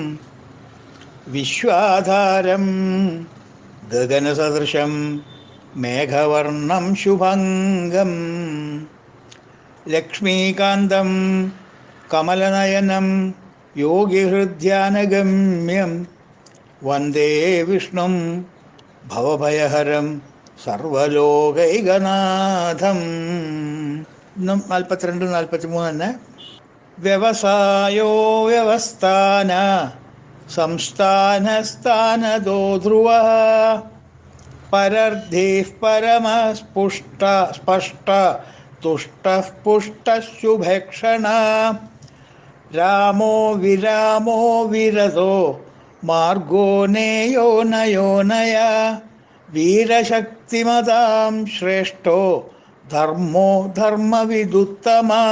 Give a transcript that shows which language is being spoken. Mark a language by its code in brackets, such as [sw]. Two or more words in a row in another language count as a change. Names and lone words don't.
[sa] विश्वाधारं गगनसदृशं मेघवर्णं शुभङ्गं लक्ष्मीकान्तं कमलनयनं योगिहृद्यानगम्यं वन्दे विष्णुं भवभयहरं സർവലോകൈകനാഥം. [ml] ഇന്നും 42, 43 തന്നെ. [sa] വ്യവസായോ വ്യവസ്ഥാന സംസ്ഥാനസ്ഥാനതോ ധ്രുവ പരർദ്ധീഃ പരമസ്പുഷ്ട സ്പഷ്ട തുഷ്ടഃ പുഷ്ടഃശുഭേക്ഷണ രാമോ വിരാമോ വിരതോ മാർഗോ നേയോ നയോനയ വീരശക്തിമതാം ശ്രേഷ്ഠോ ധർമ്മോ ധർമ്മവിദുത്തമ.